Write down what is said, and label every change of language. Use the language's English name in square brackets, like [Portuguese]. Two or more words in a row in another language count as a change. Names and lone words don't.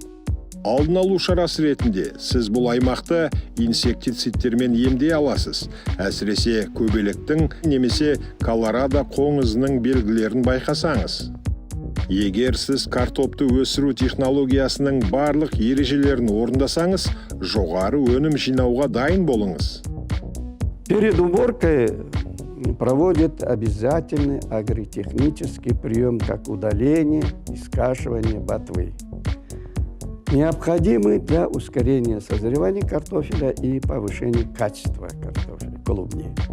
[Kazakh] Алдын алу шарасы ретінде сіз бұл аймақты инсектицидтермен емдей аласыз, әсіресе көбелектің немесе колорадо қоңызының белгілерін байқасаңыз. Егер сіз картопты өсіру технологиясының барлық ережелерін орындасаңыз, жоғары өнім жинауға дайын болыңыз. [Russian] Перед уборкой проводит обязательный агротехнический прием, как удаление и скашивание ботвы, необходимый для ускорения созревания картофеля и повышения качества картофеля, клубней.